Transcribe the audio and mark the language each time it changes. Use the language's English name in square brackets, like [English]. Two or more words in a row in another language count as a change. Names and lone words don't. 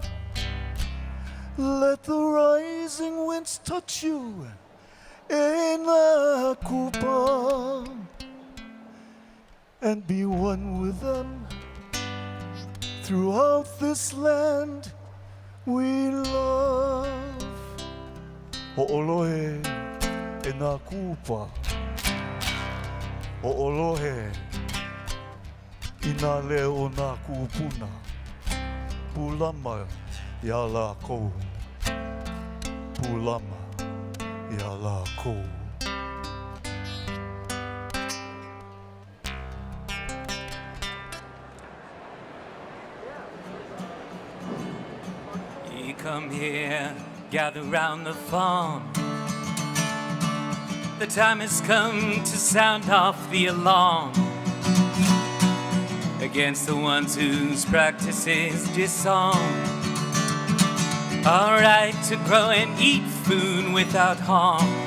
[English] Let the rising winds touch you in the kupa. and be one with them. Throughout this land we love. [Hawaiian] Ho'olohe e nā kupa. Ho'olohe i nā leo o nā kupuna. Pulama ya la kou. Pulama ya la kou. [English] You come here, gather round the farm. The time has come to sound off the alarm against the ones whose practices disarm our right to grow and eat food without harm.